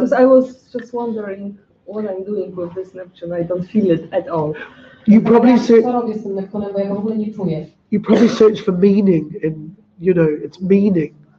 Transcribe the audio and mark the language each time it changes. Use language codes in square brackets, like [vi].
[en] Because I was just wondering what I'm doing with this Neptune. I don't feel it at all. you probably [pl] Co robię z tym Neptunem, bo ja go w ogóle nie czuję. [en] you probably search for meaning, and you know it's meaning.